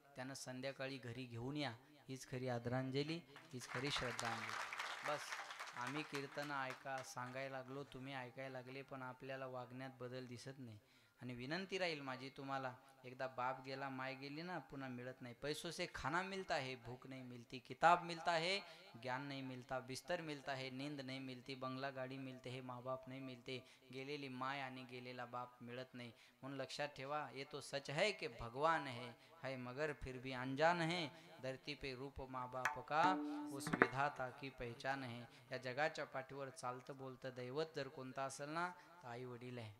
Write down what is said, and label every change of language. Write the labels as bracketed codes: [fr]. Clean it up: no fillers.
[mr] त्यानं संध्याकाळी घरी घेऊन या. हीच खरी आदरांजली, हीच खरी श्रद्धांजली. बस आम्ही कीर्तन ऐका सांगायला लागलो, तुम्ही ऐकायला लागले, पण आपल्याला वागण्यात बदल दिसत नाही. आणि विनंती राहील माझी तुम्हाला, एकदा बाप गेला माय गेली ना, पुन्हा मिळत नाही. [hi] पैसों से खाना मिलता है, भूख नहीं मिलती. किताब मिलता है, ज्ञान नहीं मिलता. बिस्तर मिलता है, नींद नहीं मिलती. बंगला गाडी मिलते है, माँ बाप नहीं मिलते. [mr] गेलेली माय आणि गेलेला बाप मिळत नाही. म्हणून लक्षात ठेवा, [hi] ये तो सच है कि भगवान है मगर फिर भी अनजान है. धरती पे रूप माँ बाप का, उस विधाता की पहचान है. [mr] या जगाच्या पाठीवर चालतं बोलतं दैवत जर कोणता असेल ना, तर आई वडील आहे.